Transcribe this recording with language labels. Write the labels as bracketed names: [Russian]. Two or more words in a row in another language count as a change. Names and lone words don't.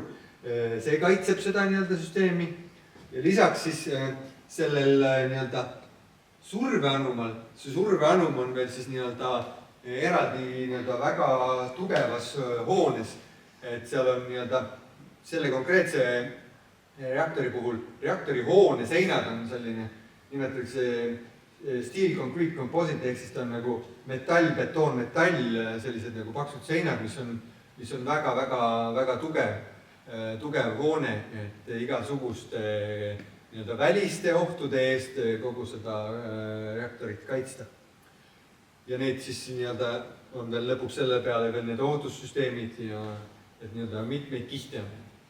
[Estonian] See kaitseb seda nii-öelda süsteemi ja lisaks siis sellel nii-öelda surveanumal, see surveanum on veel siis nii-öelda eraldi nii-öelda väga tugevas hoones, et seal on nii-öelda selle konkreetse reaktori puhul, reaktori hoone seinad on selline, nimetatakse [English] steel concrete composite, [Estonian] ehk siis ta on nagu metall, betoon, metall, sellised nagu paksud seinad, mis on väga tugev hoone, et igasuguste nii-öelda väliste ohtude eest kogu seda reaktorit kaitsta. Ja neid siis nii-öelda on veel lõpuks selle peale veel need ohutussüsteemid ja et nii-öelda mitmeid kihte on.